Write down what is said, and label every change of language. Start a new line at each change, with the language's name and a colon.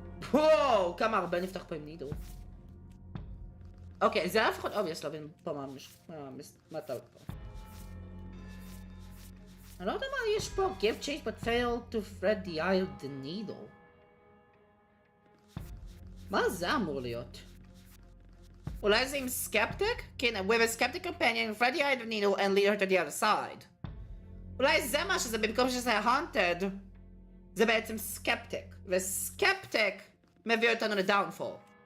Hebrew: וואו, כמה הרבה נפתח פה עם נידו. אוקיי, זה היה לפחות obvious להבין פה מה טעות פה. אני לא יודע מה יש פה.
English: Give chase but fail to thread the eye of the needle.
Hebrew: מה זה אמור להיות? אולי זה עם skeptic?
English: כן, with a skeptic companion, thread the eye of the needle and lead her to the other side.
Hebrew: אולי זה מה שזה, במקום שזה haunted, זה בעצם skeptic. ו-skeptic מביא אותנו ל-downfall.